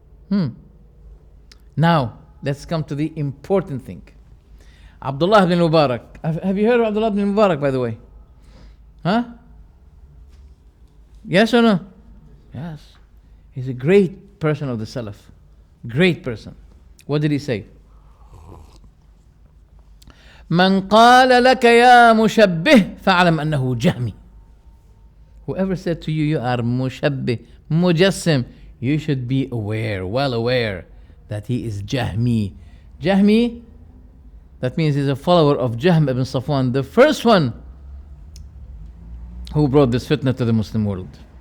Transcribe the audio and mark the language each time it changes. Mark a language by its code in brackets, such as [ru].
[en] Now, let's come to the important thing. Abdullah ibn Mubarak. Have you heard of Abdullah ibn Mubarak, by the way? Huh? Yes or no? Yes. He's a great person of the Salaf. Great person. What did he say? [ar] من قال لك يا مشبه فاعلم أنه جهمي. [en] Whoever said to you, you are mushabbih, mujassim, you should be aware, well aware, that he is Jahmi. Jahmi, that means he's a follower of Jahm ibn Safwan, the first one who brought this fitna to the Muslim world.